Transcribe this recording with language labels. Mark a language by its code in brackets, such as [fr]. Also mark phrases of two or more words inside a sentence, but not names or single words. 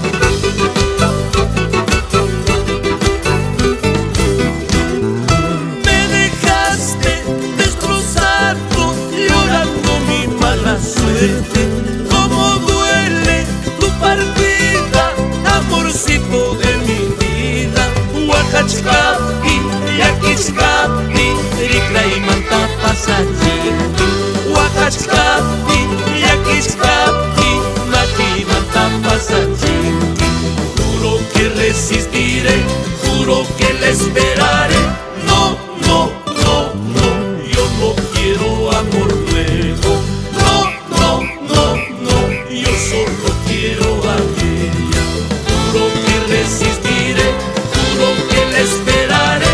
[es] Me dejaste destrozado, llorando mi mala suerte. Cómo duele tu partida, amorcito de mi vida. [qu] Huacachcapi, yaquiscapi, riclaimanta pasachimpi. Huacachcapi, yaquiscapi, maquimanta pasachimpi. [es] Juro que resistiré, juro que la esperaré. No, no, no, no, yo no quiero amor nuevo. No, no, no, no, yo solo quiero a ella. Juro que resistiré, juro que la esperaré.